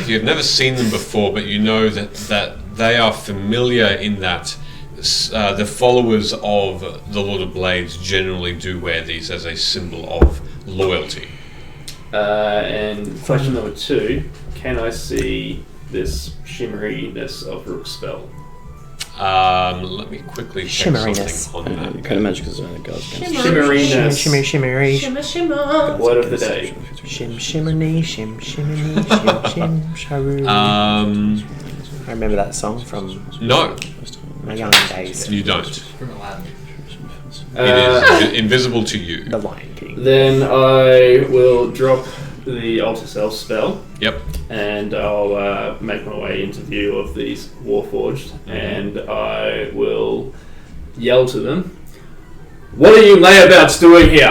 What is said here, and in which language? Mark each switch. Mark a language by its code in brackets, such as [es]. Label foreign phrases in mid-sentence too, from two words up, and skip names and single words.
[en] You've never seen them before, but you know that they are familiar in that the followers of the Lord of Blades generally do wear these as a symbol of loyalty. And question number 2: can I see this shimmeriness of Rook's spell? Let me quickly check Shimmeriness. something on that. Kind of magic because it only goes against. Shimmeriness. Shimmer, shimmery. Shimmer, shimmer. Word of the day. Shim, shimmerny, shim, shimmerny, shim, shim, sharu. I remember that song from No, my young days. you don't. From Aladdin. It is invisible to you. The Lion King. Then I will drop the Alter Self spell, Yep. and I'll make my way into view of these Warforged, and I will yell to them, "What are you layabouts doing here?